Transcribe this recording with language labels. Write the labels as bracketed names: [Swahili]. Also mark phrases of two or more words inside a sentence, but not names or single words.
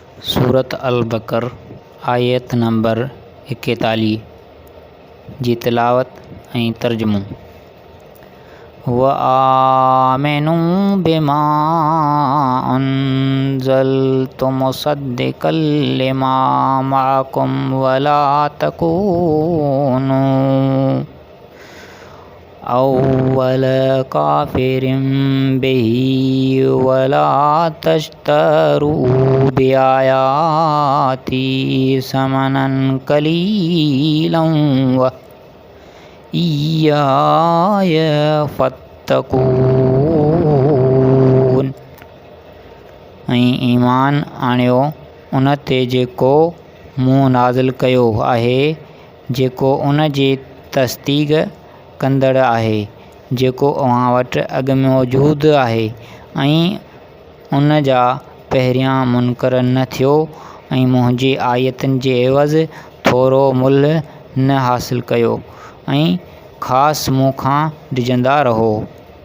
[Sindhi] सूरत अल-बकर आयत नंबर 41 जी तिलावत ऐं तर्जुमो। [Arabic] وآمنوا بما أنزلت مصدقا لما معكم ولا تكونوا أول كافر به ولا تشتروا بآياتي ثمنا قليلا وإياي فاتقون. ऐं ईमान आणियो उन ते जेको मूं नाज़िल कयो आहे, जेको उन जी तस्दीक़ कंदड़ आहे, जेको अव्हां वटि अॻु में मौजूदु आहे, ऐं उन जा पहिरियां मुनकर न थियो, ऐं मुंहिंजी आयतुनि जे एवज़ थोरो मुल्ह न हासिल कयो, ऐं ख़ासि मूंखां डिॼंदा रहो।